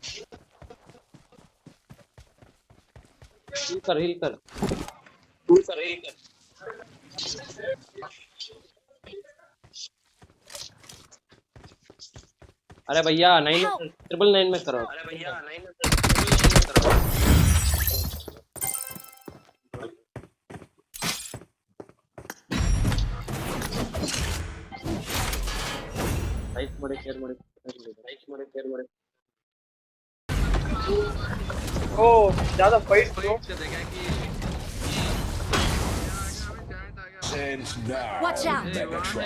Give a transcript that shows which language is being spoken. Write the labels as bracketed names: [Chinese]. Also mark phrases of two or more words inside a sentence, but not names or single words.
[Hindi] हील कर अरे भैया 999 में करो [Kannada] लाइक ಮಾಡಿ ಶೇರ್ ಮಾಡಿ [Hindi] ओ ज्यादा फाइट ब्रो [English] And now, Watch out. Megatron.